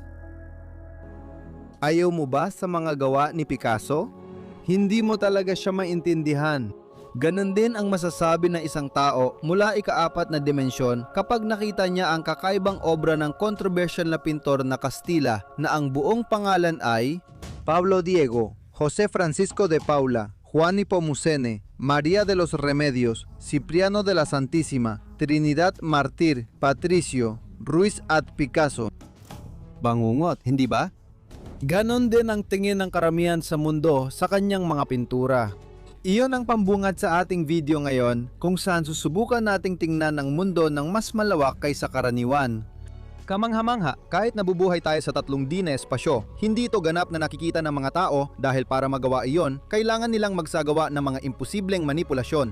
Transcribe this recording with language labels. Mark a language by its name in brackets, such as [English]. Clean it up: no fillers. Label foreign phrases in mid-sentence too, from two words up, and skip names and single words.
[Filipino] Ayaw mo ba sa mga gawa ni Picasso? Hindi mo talaga siya maintindihan. Ganon din ang masasabi ng isang tao mula ika-4 na dimensyon kapag nakita niya ang kakaibang obra ng controversial na pintor na Kastila na ang buong pangalan ay Pablo Diego, Jose Francisco de Paula, Juan Nepomuceno, María de los Remedios, Cipriano de la Santísima, Trinidad Martir, Patricio, Ruiz at Picasso. Bangungot, hindi ba? Ganon din ang tingin ng karamihan sa mundo sa kanyang mga pintura. Iyon ang pambungad sa ating video ngayon kung saan susubukan nating tingnan ang mundo ng mas malawak kaysa karaniwan. Kamangha-mangha, kahit nabubuhay tayo sa 3D na espasyo, hindi ito ganap na nakikita ng mga tao dahil para magawa iyon, kailangan nilang magsagawa ng mga imposibleng manipulasyon.